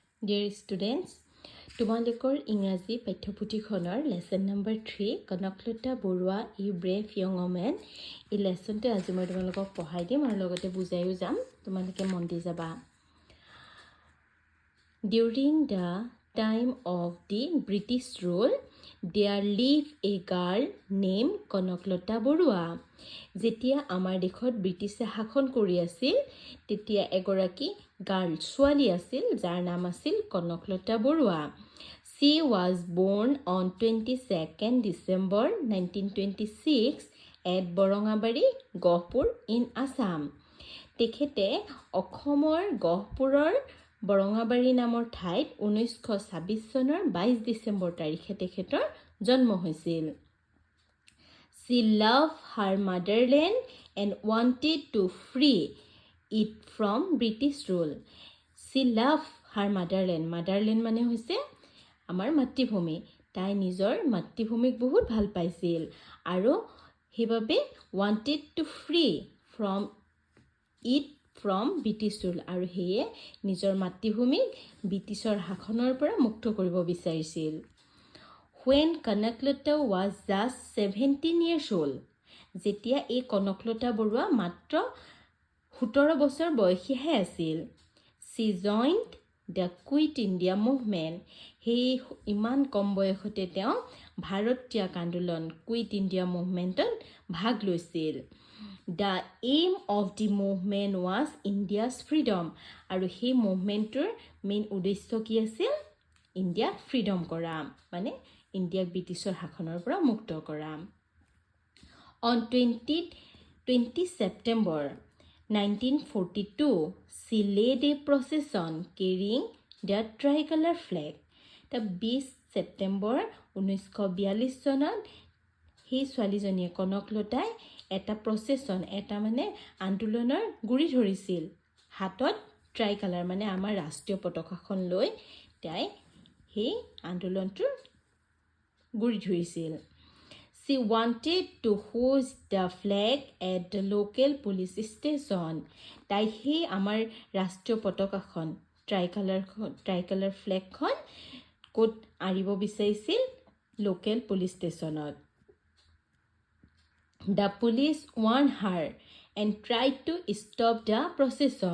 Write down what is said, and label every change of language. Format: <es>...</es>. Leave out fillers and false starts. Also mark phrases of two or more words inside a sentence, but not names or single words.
<en>Dear students,</en> <as>তোমালোকৰ ইংৰাজী পাঠ্যপুথিখনৰ লেসন নম্বৰ 3 কনকলতা বৰুৱা ই ব্ৰেভ ইয়ং ওমেন এই লেসনটো আজি মই তোমালোকক পঢ়াই দিম আৰু লগতে বুজাইও যাম তোমালোকে মন দি যাবা</as> <en>During the time of the British rule there lived a girl named Kanaklata Boruah</en> <as>যেতিয়া আমাৰ দেশত ব্ৰিটিছে শাসন কৰি আছিল তেতিয়া এগৰাকী গাৰ্ল ছোৱালী আছিল যাৰ নাম আছিল কনকলতা বৰুৱা</as> <en>She was born on 22nd December 1926 at Borongabari, Gahpur in Assam.</en> <as>তেখেতে অসমৰ গহপুৰৰ বৰঙাবাৰী নামৰ ঠাইত 1926 চনৰ 22 ডিচেম্বৰ তাৰিখে তেখেতৰ জন্ম হৈছিল</as> <en>She loved her motherland and wanted to free it from British rule. She loved her motherland.</en> <as>Motherland মানে হৈছে আমাৰ মাতৃভূমি তাই নিজৰ মাতৃভূমিক বহুত ভাল পাইছিল আৰু হেবাবে</as> <en>wanted to free from it from British rule</en> <as>আৰু হেয়ে নিজৰ মাতৃভূমিক ব্ৰিটিছৰ শাসনৰ পৰা মুক্ত কৰিব বিচাৰিছিল</as> <en>When Kanaklata was just 17 years old</en> <as>যেতিয়া এই কনকলতা বৰুৱা মাত্ৰ 17 বছৰ বয়সীহে আছিল</as> <en>She joined the Quit India movement.</en> <as>He ইমান কম বয়সতে তেওঁ ভাৰত ত্যাগ আন্দোলন কুইট ইণ্ডিয়া মুভমেণ্টত ভাগ লৈছিল</as> <en>The aim of the movement was India's freedom.</en> <as>আৰু সেই মুভমেণ্টৰ মেইন উদ্দেশ্য কি আছিল ইণ্ডিয়াক ফ্ৰীডম কৰা মানে ইণ্ডিয়াক ব্ৰিটিছৰ শাসনৰ পৰা মুক্ত কৰা</as> <en>On 20 September 1942, she led a procession carrying the tricolor flag.</en> <as>The 20 September 1942 চনত সেই ছোৱালীজনীয়ে কনকলতাই এটা প্ৰচেছন এটা মানে আন্দোলনৰ গুৰি ধৰিছিল হাতত ট্ৰাইকালাৰ মানে আমাৰ ৰাষ্ট্ৰীয় পতাকাখন লৈ তাই সেই আন্দোলনটোৰ গুৰি ধৰিছিল</as> <en>She wanted to hoist the flag at the local police station.</en> <as>তাই সেই আমাৰ ৰাষ্ট্ৰীয় পতাকাখন</as> <en>tricolour flagখন</en> <as>ক'ত আৰিব বিচাৰিছিল</as> <en>local police stationত The police warned her and tried to stop the procession.</en>